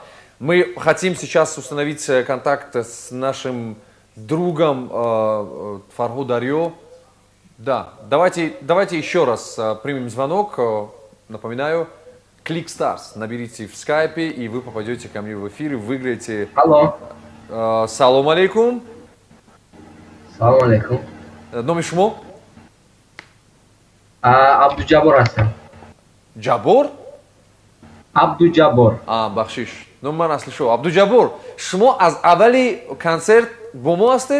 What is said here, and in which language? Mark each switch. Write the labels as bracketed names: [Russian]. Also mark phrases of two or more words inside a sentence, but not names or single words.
[Russian] Мы хотим сейчас установить контакт с нашим другом Фарху Дарьо. Да, давайте еще раз примем звонок. Напоминаю, ClickStars. Наберите в скайпе, и вы попадете ко мне в эфир и выиграете... Алло. [Tajik] Салам алейкум. Салам алейкум. Номер шмо? Абдуджабор ҳастам. Ҷабор? Абдуджабор. Бахшиш. Ну, ман асли шо. Абдуджабор, шумо аз аввали концерт бо мо ҳастед?